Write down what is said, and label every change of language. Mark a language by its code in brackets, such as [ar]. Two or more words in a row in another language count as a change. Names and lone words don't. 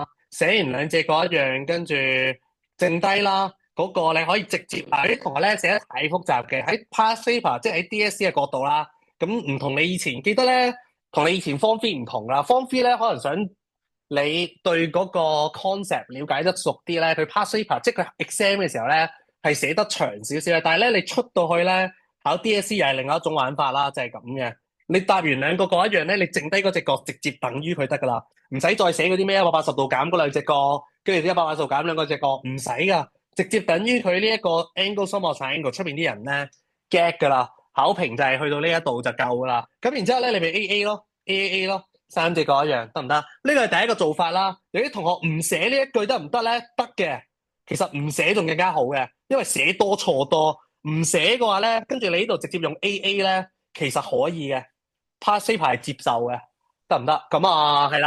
[yue] 寫完兩隻嗰一樣，跟住剩低啦嗰個你可以直接嗱啲同學咧寫得太複雜嘅喺 [en] past paper [yue] 即係喺 DSE 嘅角度啦，咁唔同你以前記得咧，同你以前 Form 3唔同啦，Form 3咧可能想你對嗰個 concept 了解得熟啲咧，佢 [en] past paper [yue] 即係佢 exam 嘅時候咧係寫得長少少嘅，但係咧你出到去咧考 DSE 又係另外一種玩法啦，就係咁嘅。你答完兩個嗰一樣咧，你剩低嗰隻角直接等於佢得噶啦。唔使再寫嗰啲咩180度減嗰兩隻角，跟住180度減兩個隻角，唔使噶，直接等於佢呢一個 [en] angle sum of triangle [yue] 出邊啲人咧 get 噶啦，考評就係去到呢一度就夠噶啦。咁然之後咧，你咪 AA 咯，AAA 咯，三隻角一樣得唔得？呢個係第一個做法啦。有啲同學唔寫呢一句得唔得咧？得嘅，其實唔寫仲更加好嘅，因為寫多錯多。唔寫嘅話咧，跟住你呢度直接用 AA 咧，其實可以嘅， [en] pass paper [yue] 係接受嘅。得唔得？咁啊，係啦。